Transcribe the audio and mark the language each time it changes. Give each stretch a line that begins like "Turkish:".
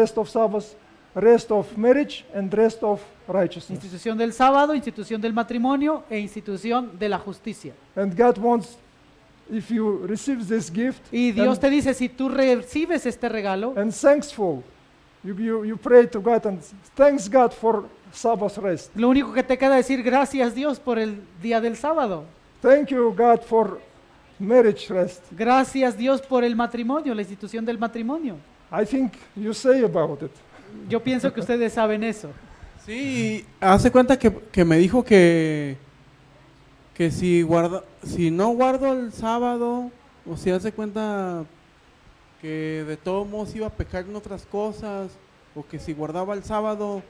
English: Sabbath, rest of marriage, and rest of righteousness.
Spanish: Institución del sábado, institución del matrimonio e institución de la justicia.
English: And God wants, if you receive this gift,
Spanish: Y Dios
English: and,
Spanish: te dice, si tú recibes este regalo
English: and thankful, you pray to God and thanks God for Sabbath rest.
Spanish: lo único que te queda es decir gracias Dios por el día del sábado.
English: Thank you God for marriage rest.
Spanish: Gracias Dios por el matrimonio, la institución del matrimonio.
English: I think you say about it.
Spanish: Yo pienso que ustedes saben eso. Sí, hace cuenta que me dijo que que si no guardo el sábado, o si hace cuenta que de todos modos iba a pecar en otras cosas, o que si guardaba el sábado,